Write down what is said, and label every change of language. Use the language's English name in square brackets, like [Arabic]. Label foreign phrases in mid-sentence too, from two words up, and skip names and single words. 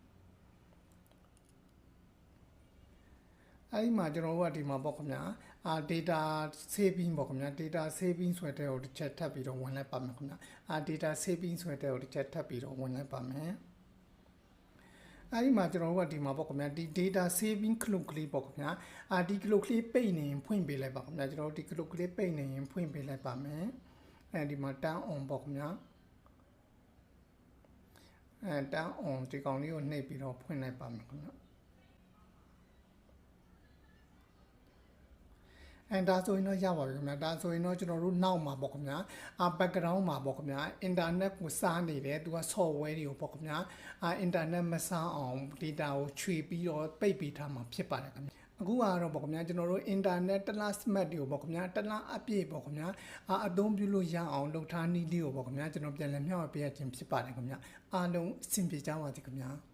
[Burmese] အဲ့ဒီမှာကျွန်တော်တို့ကဒီမှာပေါ့ခင်ဗျာ [English] data saving [Burmese] ပေါ့ခင်ဗျာ [English] data saving [Burmese] ဆိုတဲ့ဟိုတစ်ချက်ထပ်ပြီးတော့ဝင်လိုက်ပါမယ်ခင်ဗျာ [English] data saving [Burmese] ဆိုတဲ့ဟိုတစ်ချက်ထပ်ပြီးတော့ဝင်လိုက်ပါမယ်အဲ့ဒီမှာကျွန်တော်တို့ကဒီမှာပေါ့ခင်ဗျာဒီ [English] data saving [Burmese] ခလုတ်ကလေးပေါ့ခင်ဗျာဒီခလုတ်ကလေးပိတ်နေရင်ဖွင့်ပေးလိုက်ပါခင်ဗျာကျွန်တော်တို့ဒီခလုတ်ကလေးပိတ်နေရင်ဖွင့်ပေးလိုက်ပါမယ်အဲဒီမှာ [English] turn on [Burmese] ပေါ့ခင်ဗျာ [English] turn on [Burmese] ဒီကောင်လေးကိုနှိပ်ပြီးတော့ဖွင့်လိုက်ပါမယ်ခင်ဗျာဒါဆိုရင်တော့ရပါပြီခင်ဗျာဒါဆိုရင်တော့ကျွန်တော်တို့နောက် မှာပေါ့ခင်ဗျာbackground မှာပေါ့ခင်ဗျာ internet ကိုစားနေတယ်သူက software တွေကိုပေါ့ခင်ဗျာinternet မစားအောင် data ကိုခြွေပြီးတော့ပိတ်ပေးထားမှာဖြစ်ပါတယ်ခင်ဗျာအခုကတော့ပေါ့ခင်ဗျာကျွန်တော်တို့ internet တစ်လ smart တွေကိုပေါ့ခင်ဗျာတစ်လအပြည့်ပေါ့ခင်ဗျာအသုံးပြုလို့ရအောင်လုပ်ထားနည်းလေးကိုပေါ့ခင်ဗျာကျွန်တော်ပြန်လည်မျှဝေပေးရခြင်းဖြစ်ပါတယ်ခင်ဗျာအားလုံးအဆင်ပြေကြပါစေခင်ဗျာ